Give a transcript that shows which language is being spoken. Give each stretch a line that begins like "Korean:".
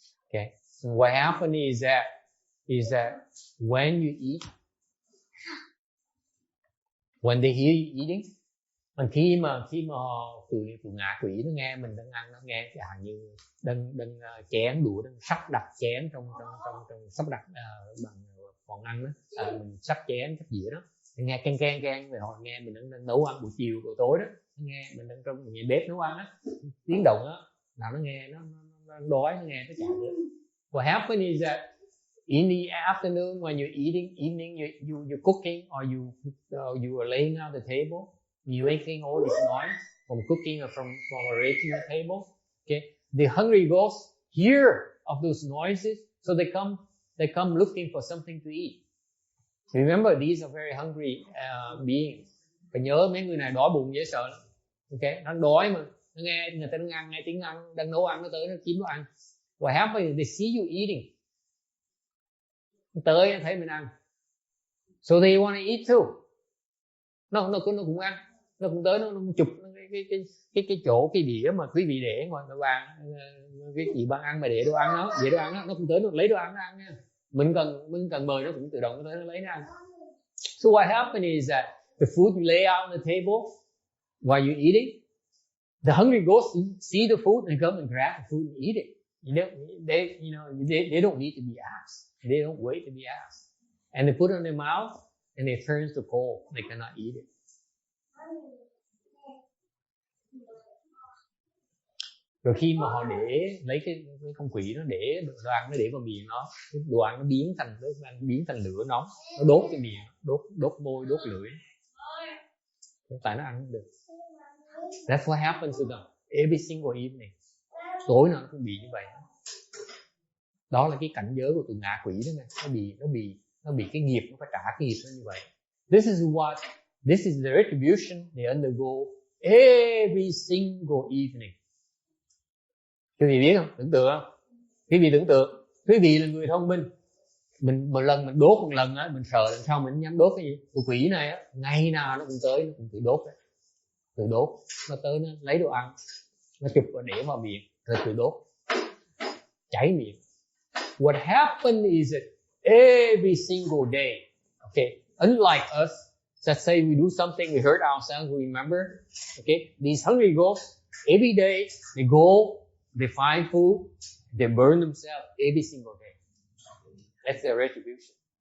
English: Okay, so what happened is that when you eat, when they hear you eating, and
Vietnamese: khi mà tụi ngạ quỷ nó nghe mình đang ăn, nó nghe chẳng hạn như đang chén đũa, đang sắp đặt chén trong sắp đặt bằng còn ăn đó, mình sắp chén sắp dĩa đó, nghe keng rồi họ nghe mình đang nấu ăn buổi chiều buổi tối đó, nghe mình đang trong nhà bếp nấu ăn á, tiếng động á, nào nó nghe nó đói, nó nghe nó chạy nữa.
English: What happened is that in the afternoon when you're eating, you're cooking or you are laying out the table, you're making all this noise from cooking or from arranging the table. Okay, the hungry ghosts hear of those noises, so they come looking for something to eat. Remember, these are very hungry beings.
Vietnamese: Phải nhớ mấy người này đói bụng dễ sợ lắm. Okay, nó đói mà nó nghe người ta đang ăn, nghe tiếng ăn, đang nấu ăn, nó tới nó kiếm đồ ăn.
English: What happens is they see you eating.
Vietnamese: Tới thấy mình ăn,
English: so they want to eat too.
Vietnamese: Nó cũng ăn, nó cũng tới, nó cũng chụp cái chỗ cái đĩa mà quý vị để ngoài bàn, cái chị ban ăn mà để đồ ăn nó cũng tới, nó lấy đồ ăn nó ăn nha. Mình cần mời nó cũng tự động nó tới, nó lấy nó ăn.
English: So what happened is that the food you lay out on the table while you're eating, the hungry ghosts see the food and come and grab the food and eat it. They don't need to be asked. They don't wait to be asked. And they put it in their mouth and it turns to cold. They cannot eat it.
Vietnamese: Rồi khi mà họ để lấy cái con quỷ nó để đồ ăn, nó để vào miệng nó, cái đồ ăn nó biến thành lửa nóng, nó đốt cái miệng, đốt môi, đốt lưỡi. Tại nó ăn không được.
English: That's what happens to them every single evening.
Vietnamese: Tối nào nó cũng bị như vậy. Đó là cái cảnh giới của tụi ngạ quỷ đó nghe. Nó bị cái nghiệp, nó phải trả cái nghiệp nó như vậy.
English: This is the retribution they undergo every single evening.
Vietnamese: Quý vị biết không? Tưởng tượng không? Quý vị tưởng tượng, quý vị là người thông minh. Một lần mình đốt một lần á, mình sợ lần sau mình dám đốt cái gì. Tụi quỷ này á, ngày nào nó cũng tới, nó cũng tự đốt đấy. Tự đốt, nó tới nó lấy đồ ăn, nó chụp và để vào miệng, rồi tự đốt, cháy miệng.
English: What happened is that every single day. Okay, unlike us, let's say we do something, we hurt ourselves, we remember. Okay, these hungry ghosts, every day they go, they find food, they burn themselves every single day. That's their retribution.